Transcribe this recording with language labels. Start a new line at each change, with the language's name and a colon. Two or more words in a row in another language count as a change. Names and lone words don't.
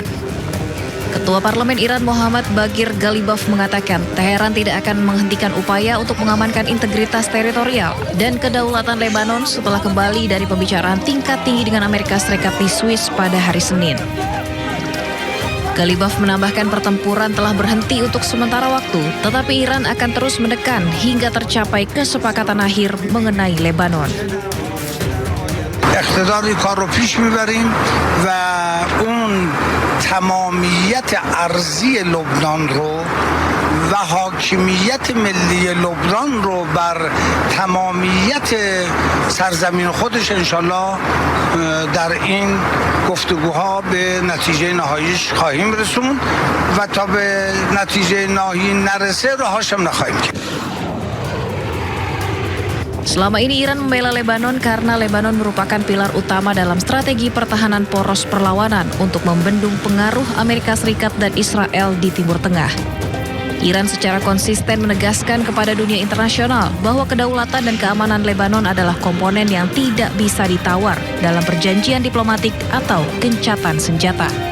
Indonesian: Ketua Parlemen Iran Muhammad Bagir Ghalibaf mengatakan Teheran tidak akan menghentikan upaya untuk mengamankan integritas teritorial dan kedaulatan Lebanon setelah kembali dari pembicaraan tingkat tinggi dengan Amerika Serikat di Swiss pada hari Senin. Ghalibaf menambahkan pertempuran telah berhenti untuk sementara waktu, tetapi Iran akan terus menekan hingga tercapai kesepakatan akhir mengenai Lebanon.
Persian: اقتدار کار رو پیش میبریم و اون تمامیت ارضی لبنان رو و حاکمیت ملی لبنان رو بر تمامیت سرزمین خودش انشالله در این گفتگوها به نتیجه نهاییش خواهیم رسوند و تا به نتیجه نهایی نرسه راهاش هم نخواهیم کرد.
Indonesian: Selama ini Iran membela Lebanon karena Lebanon merupakan pilar utama dalam strategi pertahanan poros perlawanan untuk membendung pengaruh Amerika Serikat dan Israel di Timur Tengah. Iran secara konsisten menegaskan kepada dunia internasional bahwa kedaulatan dan keamanan Lebanon adalah komponen yang tidak bisa ditawar dalam perjanjian diplomatik atau gencatan senjata.